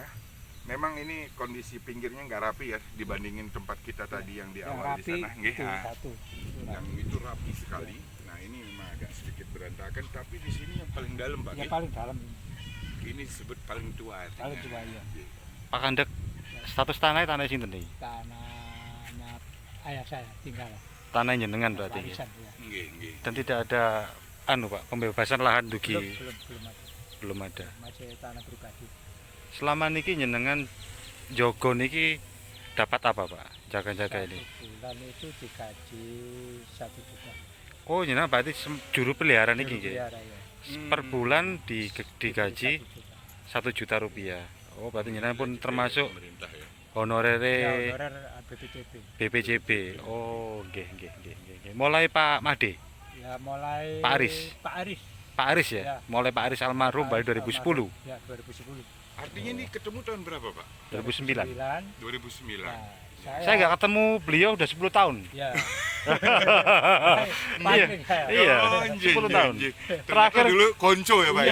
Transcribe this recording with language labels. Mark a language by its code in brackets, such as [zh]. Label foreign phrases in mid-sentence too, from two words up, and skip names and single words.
[id] Memang ini kondisi pinggirnya nggak rapi ya dibandingin tempat kita tadi yang di Yang awal di rapi sana. Nggih. itu Ah, satu. Itu yang itu rapi sekali. Nah, ini memang agak sedikit berantakan, tapi di sini yang paling dalam, Pak. yang Nggih. paling dalam ini. Ini disebut paling tua artinya. Paling tua, iya. Nggih. Pak Kandek status tanahnya tanah [jv] sinten iki? [id] Tanahnya ayah saya tinggal. Tanah jenengan berarti ya. Warisan, ya. Nggih, nggih. Dan tidak ada Pak pembebasan lahan dugi Belum ada. belum ada. Masih tanah pribadi. Selama niki [jv] jenengan jogo niki [id] dapat apa Pak? Jaga-jaga ini. 1 bulan itu digaji 1 juta. Oh jenengan berarti juru peliharaan [jv] niki nggih. [id] Pelihara, ya. Per bulan digaji 1 juta. 1 juta rupiah. Oh berarti jenengan pun termasuk Pemerintah ya. honorere Ya, honorer BPJB. BPJB. Oh nggih nggih nggih nggih. Mulai Pak Made, Ya mulai Pak Aris. Pak Aris. Pak Aris ya. Ya. Mulai Pak Aris almarhum Pak dari Aris 2010, almarhum. Ya 2010. Artinya ini ketemu tahun berapa, Pak? 2009. 2009. Nah, Saya nggak ketemu beliau udah 10 tahun. Ya. Iya. Paling saya. Iya, Oh, anjing, 10 tahun. anjing. Ternyata Terakhir dulu konco ya, Pak ya.